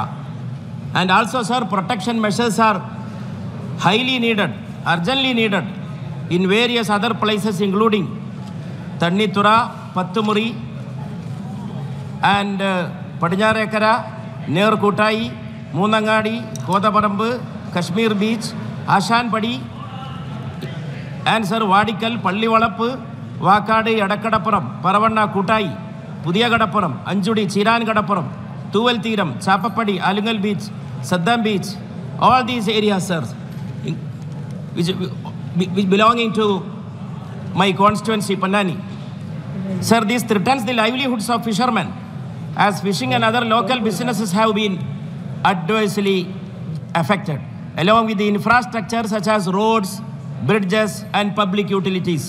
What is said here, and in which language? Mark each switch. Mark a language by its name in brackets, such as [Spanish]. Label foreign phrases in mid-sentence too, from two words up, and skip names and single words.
[English] And also, sir, protection measures are highly needed, urgently needed in various other places including Tannitura, Pattumuri and Padijarekara near Kotai, Munangadi, Kotaparambu, Kashmir Beach, Ashanpadi, and Sir Vadikal, Pallivalappu, Vakadi, Adakadapuram, Paravana Kutai, Pudiagadapuram, Anjudi, Chiran Gadapuram, Tuval Tiram, Chapapadi, Alingal Beach, Saddam Beach, all these areas, sir, which belonging to my constituency, Pandani. Sir, this threatens the livelihoods of fishermen, as fishing and other local businesses have been adversely affected, along with the infrastructure such as roads, bridges, and public utilities.